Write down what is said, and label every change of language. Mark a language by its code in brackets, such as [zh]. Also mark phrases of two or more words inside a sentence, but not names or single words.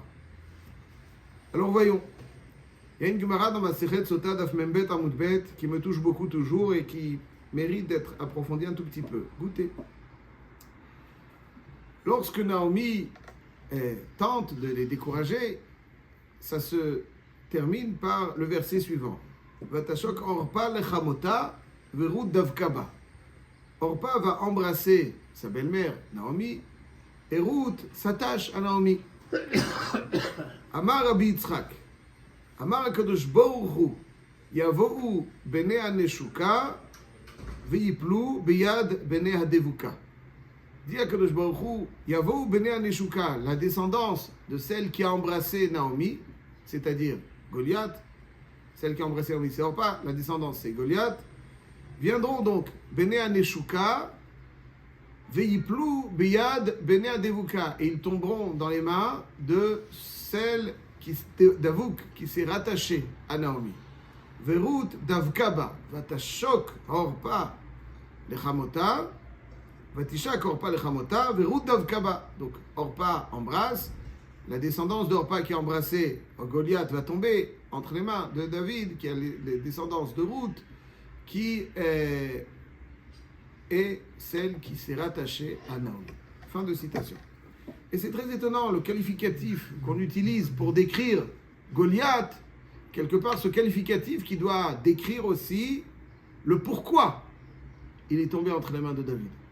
[fr] Alors voyons. Il y a une Gemara dans ma Masechet Sota [he] דף מב עמוד ב [fr] qui me touche beaucoup toujours et qui mérite d'être approfondie un tout petit peu. Goûtez. Lorsque Naomi tente de les décourager, ça se termine par le verset suivant. [he] ותשק ערפה לחמותה ורות דבקה בה. [fr] Orpa va embrasser sa belle-mère Naomi et Ruth s'attache à Naomi. [he] אמר רבי יצחק. אמר הקדוש ברוך הוא יבואו בני הנשוקה ויפלו ביד בני הדבוקה. [fr] Dit [he] הקדוש ברוך הוא יבואו בני הנשוקה, [fr] la descendance de celle qui a embrassé Naomi, c'est-à-dire Goliath, celle qui a embrassé Naomi, c'est Orpa, la descendance c'est Goliath, viendront donc [he] בני הנשוקה ויפלו ביד בני הדבוקה, [fr] et ils tomberont dans les mains de celle d'Avouk, qui s'est rattaché à Naomi. [he] ורות דבקה בה ותשק ערפה לחמותה ותשק ערפה לחמותה ורות דבקה בה. [fr] Donc Orpa embrasse, la descendance d'Orpa qui a embrassé Goliath va tomber entre les mains de David, qui a les descendances de Ruth, qui est celle qui s'est rattachée à Naomi. Fin de citation. Et c'est très étonnant, le qualificatif qu'on utilise pour décrire Goliath, quelque part ce qualificatif qui doit décrire aussi le pourquoi il est tombé entre les mains de David.